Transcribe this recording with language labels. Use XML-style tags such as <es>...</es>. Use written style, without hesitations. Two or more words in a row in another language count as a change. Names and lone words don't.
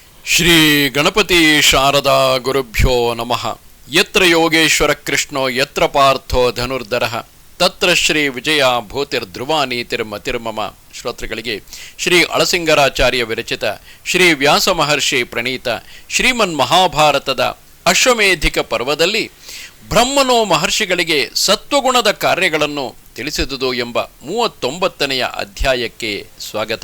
<sa>ಶ್ರೀ ಗಣಪತಿ ಶಾರದಾ ಗುರುಭ್ಯೋ ನಮಃ. ಯತ್ರ ಯೋಗೇಶ್ವರ ಕೃಷ್ಣೋ ಯತ್ರ ಪಾರ್ಥೋ ಧನುರ್ಧರಃ ತತ್ರ ಶ್ರೀ ವಿಜಯ ಭೂತಿರ್ಧ್ರುವ ನೀತಿರ್ಮತಿರ್ಮಮ.</sa> <kn>ಶ್ರೋತೃಗಳಿಗೆ ಶ್ರೀ ಅಳಸಿಂಗರಾಚಾರ್ಯ ವಿರಚಿತ ಶ್ರೀ ವ್ಯಾಸ ಮಹರ್ಷಿ ಪ್ರಣೀತ ಶ್ರೀಮನ್ ಮಹಾಭಾರತದ ಅಶ್ವಮೇಧಿಕ ಪರ್ವದಲ್ಲಿ ಬ್ರಹ್ಮನು ಮಹರ್ಷಿಗಳಿಗೆ ಸತ್ವಗುಣದ ಕಾರ್ಯಗಳನ್ನು ತಿಳಿಸಿದುದು ಎಂಬ 39ನೆಯ ಅಧ್ಯಾಯಕ್ಕೆ ಸ್ವಾಗತ.</kn>